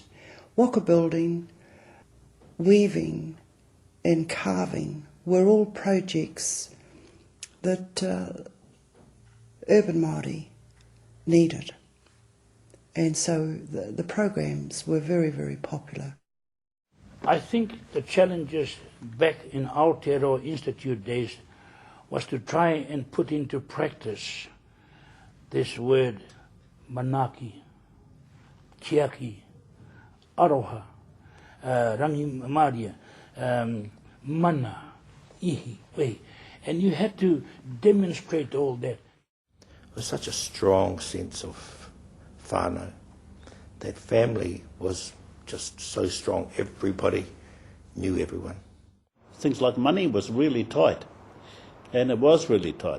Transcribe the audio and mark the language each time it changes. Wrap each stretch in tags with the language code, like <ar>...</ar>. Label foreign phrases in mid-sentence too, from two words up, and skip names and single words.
<en>Waka building, weaving and carving were all projects that urban Māori needed. And so the programs were very, very popular. I think the challenges back in Aotearoa Institute days was to try and put into practice this word</en> <mi>manaki, kiaki, aroha, rangi maria, mana, ihi, wei.</mi> <en>And you had to demonstrate all that. It was such a strong sense of whānau. That family was just so strong. Everybody knew everyone. Things like money was really tight, and it was really tight.</en>